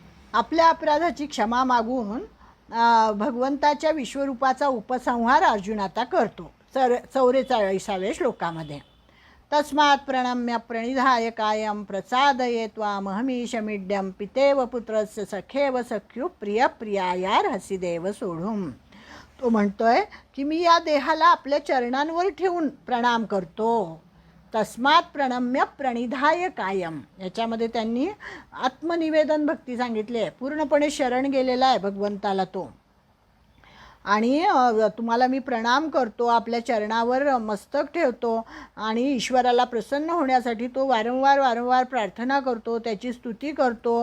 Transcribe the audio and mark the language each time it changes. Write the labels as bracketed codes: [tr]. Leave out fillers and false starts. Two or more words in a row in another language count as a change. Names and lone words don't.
[mr] आपल्या अपराधाची क्षमा मागून भगवंताच्या विश्वरूपाचा उपसंहार अर्जुन आता करतो 44व्या श्लोकामध्ये. [sa] तस्मात् प्रणम्य प्रणिधाय कायं प्रसादये त्वामहमीशमीड्यं पितेव पुत्रस्य सखेव सख्यु प्रिय प्रियायार्हसि देव सोढुं. [mr] तो म्हणतोय की मी या देहाला आपल्या चरणांवर ठेवून प्रणाम करतो. [sa] तस्मात् प्रणम्य प्रणिधाय कायम, [mr] याच्यामध्ये त्यांनी आत्मनिवेदन भक्ती सांगितली आहे. पूर्णपणे शरण गेलेला आहे भगवंताला तो. आणि तुम्हाला मी प्रणाम करतो, आपल्या चरणावर मस्तक ठेवतो आणि ईश्वराला प्रसन्न होण्यासाठी तो वारंवार प्रार्थना करतो, त्याची स्तुती करतो.